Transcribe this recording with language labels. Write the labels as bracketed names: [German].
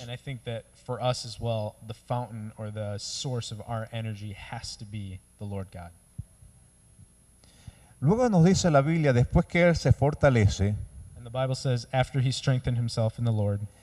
[English] And I think that for us as well, the fountain or the source of our energy has to be the Lord God. [Spanish] Luego nos dice la Biblia, después que él se fortalece, [English] And the Bible says, after he strengthened himself in the Lord,